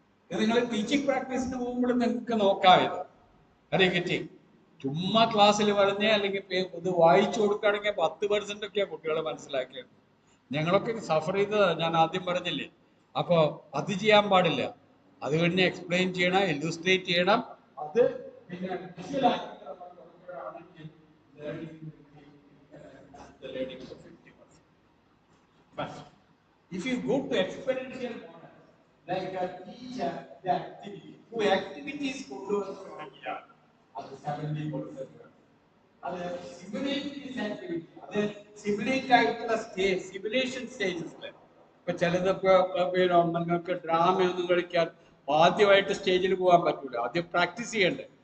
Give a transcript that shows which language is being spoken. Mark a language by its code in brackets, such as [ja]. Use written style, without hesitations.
[ml] നിങ്ങൾ ടീച്ചിങ് പ്രാക്ടീസിന് പോകുമ്പോൾ നിങ്ങൾക്ക് നോക്കാമത് അറിയിക്കറ്റി. ചുമ്മാ ക്ലാസ്സിൽ പറഞ്ഞ് അല്ലെങ്കിൽ ഇത് വായിച്ചു കൊടുക്കുകയാണെങ്കിൽ 10% ഒക്കെയാണ് കുട്ടികളെ മനസ്സിലാക്കിയത്. ഞങ്ങളൊക്കെ സഫർ ചെയ്തതാ, ഞാൻ ആദ്യം പറഞ്ഞില്ലേ. അപ്പൊ അത് ചെയ്യാൻ പാടില്ല. അത് കഴിഞ്ഞ് എക്സ്പ്ലെയിൻ ചെയ്യണം, ഇല്ലുസ്ട്രേറ്റ് ചെയ്യണം. അത് പിന്നെ visual ആക്കി നമ്മൾ കൊടുക്കുകയാണെങ്കിൽ [en] learning will be, the learning for 50%. But if you go to experiential model, like a teacher, the activity, through activities [ml] കൊണ്ടുവന്നിട്ടുണ്ടെങ്കിൽ അത് 70%. അത് സിമുലേറ്റ് ആക്ടിവിറ്റി, അത് സിമുലേറ്റ് ആയിട്ടുള്ള സ്റ്റേജ്, സിമുലേഷൻ സ്റ്റേജസിൽ ഇപ്പൊ ചിലതൊക്കെ നിങ്ങൾക്ക് ഡ്രാമയൊന്നും കളിക്കാൻ ആദ്യമായിട്ട് സ്റ്റേജിൽ പോകാൻ പറ്റൂല, ആദ്യം പ്രാക്ടീസ് ചെയ്യണ്ടേ.